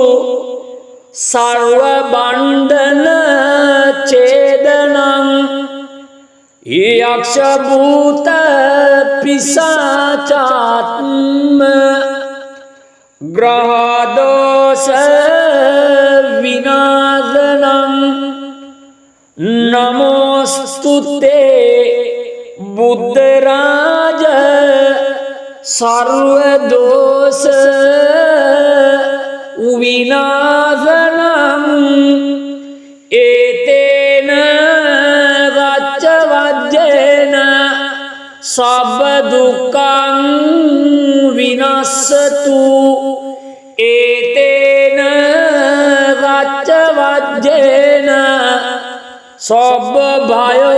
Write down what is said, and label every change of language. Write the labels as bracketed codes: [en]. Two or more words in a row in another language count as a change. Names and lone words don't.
[sa] සර්ව බණ්ඩන ඡේදනං යක්ෂ භූත පිසාචාත්ම ග්‍රහ දෝෂ විනාශනං නමෝස්තුතේ බුද්ධ රාජ සර්ව දෝෂ විනාශනං [pi] ඒතේන රච්ච වජ්ජේන සබ්බ දුක්ඛං විනස්සතු ඒතේන රච්ච වජ්ජේන සබ්බ භය